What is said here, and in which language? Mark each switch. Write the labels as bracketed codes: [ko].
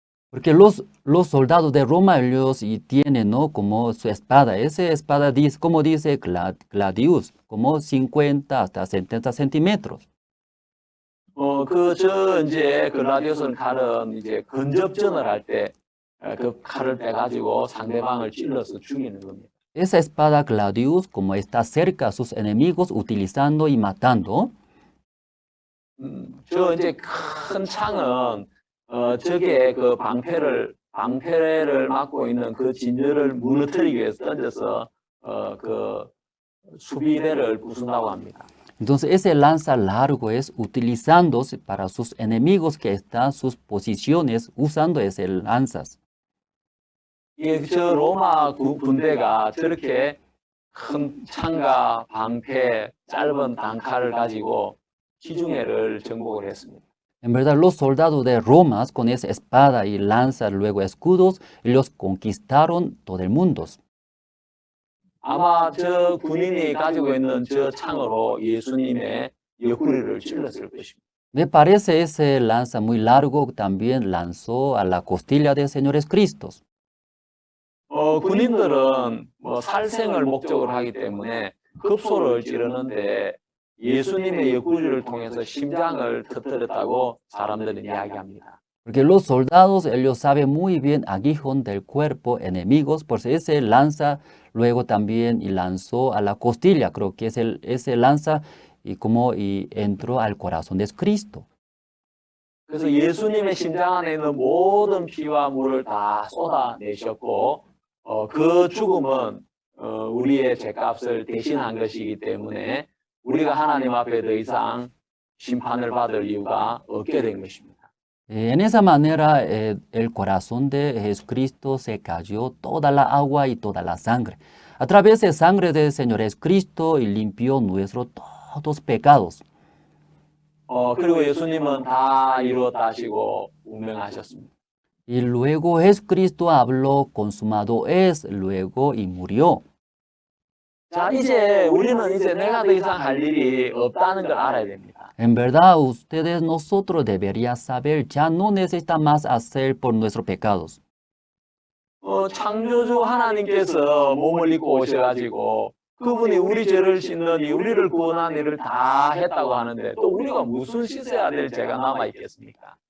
[es] Porque los soldados de Roma, ellos y tienen, ¿no? Como su espada. Esa espada dice, como dice Gladius, como 50 hasta 70 centímetros. [ko] 이제 글라디우스 칼은 이제 근접전을 할 때 그 칼을 빼가지고 상대방을 찔러서 죽이는 겁니다. [es] Esa espada Gladius, como está cerca a sus enemigos, utilizando y matando. [ko] 이제 큰 창은 적의 그 방패를 막고 있는 그 진열을 무너뜨리기 위해서 던져서 그 수비대를 부순다고 합니다. [es] Entonces ese lanza largo es utilizándose para sus enemigos que están en sus posiciones usando ese lanzas. [ko] 저 로마 군대가 저렇게 큰 창과 방패, 짧은 단칼을 가지고 지중해를 정복을 했습니다. [es] En verdad, los soldados de Roma, con esa espada y lanza, luego escudos, los conquistaron todo el mundo. [ko] 아마 저 군인이 가지고 있는 저 창으로 예수님의 옆구리를 찔렀을 것입니다. [es] Me parece ese lanza muy largo también lanzó a la costilla del Señor Cristo. [ko] 군인들은 살생을 목적으로 하기 때문에 급소를 찌르는데 예수님의 옆구리를 통해서 심장을 터뜨렸다고 사람들은 이야기합니다. [es] Porque los soldados, ellos saben muy bien aguijón del cuerpo enemigos, por ese lanza luego también y lanzó a la costilla, creo que es ese lanza y entró al corazón de Cristo. [ko] 그래서 예수님의 심장 안에 있는 모든 피와 물을 다 쏟아내셨고 그 죽음은 우리의 죄값을 대신한 것이기 때문에 우리가 하나님 앞에 더 이상 심판을 받을 이유가 없게 된 것입니다. [es] En esa manera el corazón de Jesucristo se cayó toda la agua y toda la sangre. A través de sangre del Señor Jesucristo y limpió nuestros todos pecados. [ko] 그리고 예수님은 다 이루었다 하시고 운명하셨습니다. [es] Y luego Jesucristo habló, consumado es, luego y murió. [ko] 자, 우리는 이제 내가 더 이상 할 일이 없다는 걸 알아야 됩니다. [es] En verdad, nosotros deberían saber, ya no necesita más hacer por nuestros pecados. [ko] 창조주 하나님께서 몸을 입고 오셔가지고 그분이 우리 죄를 씻느니 우리를 구원한 일을 다 했다고 하는데 또 우리가 무슨 씻어야 될 죄가 남아 있겠습니까?